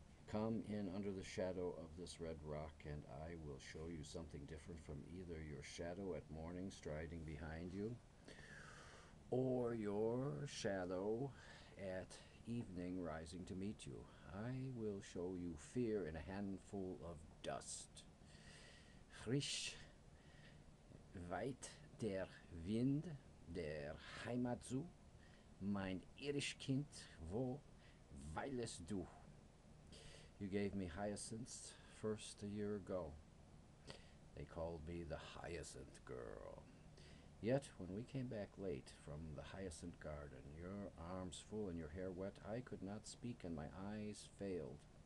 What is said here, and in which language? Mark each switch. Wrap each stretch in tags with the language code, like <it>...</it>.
<en>Come in under the shadow of this red rock, and I will show you something different from either your shadow at morning striding behind you, or your shadow at evening rising to meet you. I will show you fear in a handful of dust.</en> <de>Frisch weit der Wind der Heimat zu, mein irisch Kind, wo weilest du?</de> <en>You gave me hyacinths first a year ago. They called me the Hyacinth Girl. Yet, when we came back late from the Hyacinth Garden, your arms full and your hair wet, I could not speak and my eyes failed.</en>